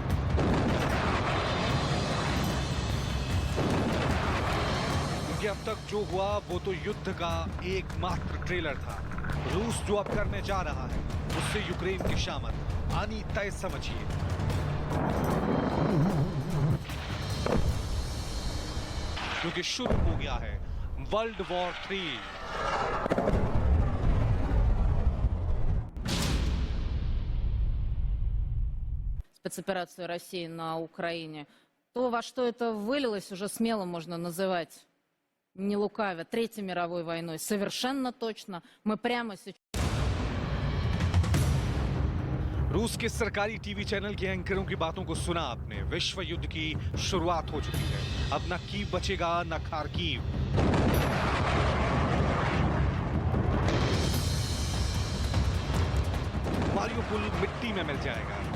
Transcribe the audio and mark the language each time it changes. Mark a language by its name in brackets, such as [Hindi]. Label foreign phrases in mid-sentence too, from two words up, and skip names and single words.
[Hindi] क्योंकि अब तक जो हुआ वो तो युद्ध का एकमात्र ट्रेलर था। रूस जो अब करने जा रहा है उससे यूक्रेन की शामत आनी तय समझिए। क्योंकि शुरू हो गया है [English] world war [Hindi] 3। [Russian] Спецоперацию России на Украине, то, во что это вылилось, уже смело можно называть, не лукавя, Третьей мировой войной. Совершенно точно. Мы прямо сейчас... [Hindi] रूस के सरकारी [English] TV channel [Hindi] के एंकरों की बातों को सुना आपने। विश्व युद्ध की शुरुआत हो चुकी है। अब न कीव बचेगा न खार्किव। मारिउपोल मिट्टी में मिल जाएगा।